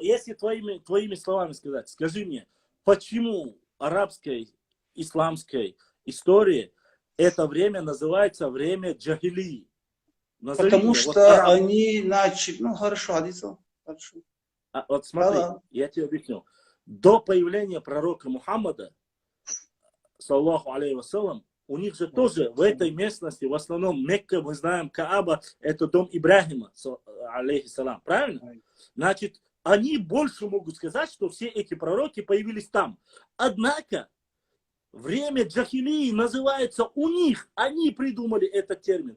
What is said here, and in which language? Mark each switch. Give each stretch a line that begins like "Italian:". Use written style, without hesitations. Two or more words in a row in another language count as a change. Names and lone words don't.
Russian: Если твоими словами сказать, скажи мне, почему арабской, исламской истории это время называется время джахилии? Назови Потому мне, что вот арабы. они начали... Ну, хорошо, Адиса, хорошо. Вот смотри, Да. я тебе объясню. До появления пророка Мухаммада,
Arabic: صلى الله عليه وسلم,
Russian: у них же тоже в этой местности, в основном Мекка, мы знаем, Кааба, это дом Ибрахима, алейхиссалам, правильно? Значит, они больше могут сказать, что все эти пророки появились там. Однако, время джахилии называется у них, они придумали этот термин.